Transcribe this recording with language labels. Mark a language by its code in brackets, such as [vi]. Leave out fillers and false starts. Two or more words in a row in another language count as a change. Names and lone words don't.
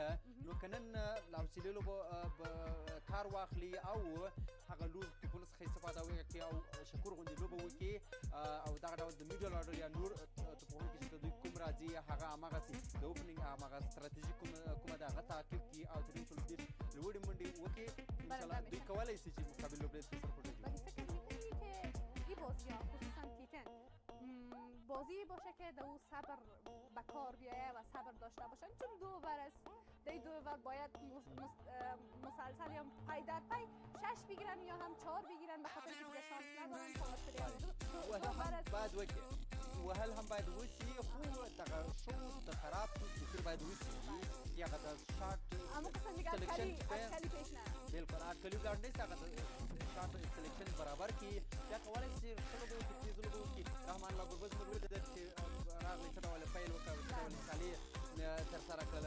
[ps] نو که نن له حوصلې لوبو کار واخلي او هغه لوز توپونو څخه استفاده وکړي او شکور غوندې لوبه وکړي او دغه ډول د [en] middle order [ps] یا نور توپوهونکي چې د دوی کوم راځي هغه هماغسې د اوپننګ هماغه ستراتیژي کومه ده هغه تعقیب کړي او تر 130 لوړې منډې وکړي. انشاءالله دوی کولی شي چې مقابل لوبډلې ته سرخوږی جوړ کړي. [fa] فکر می‌کنی که این بازی‌ها خصوصا T10 بازی باشه که در او صبر به کار بیایه و صبر داشته باشن، چون 2 اوور است. در 2 اوور باید مسلسل یا پای در پای 6 بگیرن یا هم 4 بگیرن، به خاطر اینکه شانس ندارن. [ps] باید وکړي وهل هم باید وشي، خو دغه شوت د خراب فکر باید وشي چې هغه د [en] shot selection [ps] بالکل اټکلي ولاړ نه شي، هغه د [en] shot selection [ps] برابر کړي. بیا کولی شي ښه لوبه وکړي، تېز لوبه وکړي. رحمان الله ګربز مې ولیدل چې راغلی څه ډول پیل وکړ، څه ډول سیالي ترسره کړله.